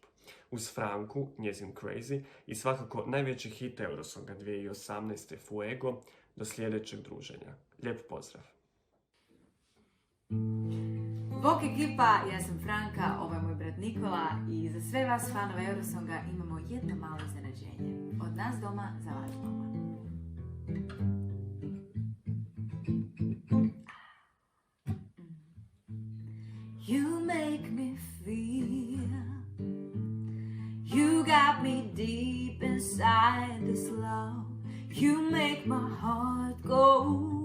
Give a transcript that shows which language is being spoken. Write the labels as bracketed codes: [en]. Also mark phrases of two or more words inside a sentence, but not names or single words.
[hr] Uz Franku, njezin Crazy i svakako najveći hit Eurosonga 2018. Fuego, do sljedećeg druženja. Lijep pozdrav! Bok ekipa, ja sam Franka, ovo je moj brat Nikola i za sve vas fanove Eurosonga imamo jedno malo iznenađenje. Od nas doma za vas doma. [en] You make me feel, you got me deep inside this love. You make my heart go.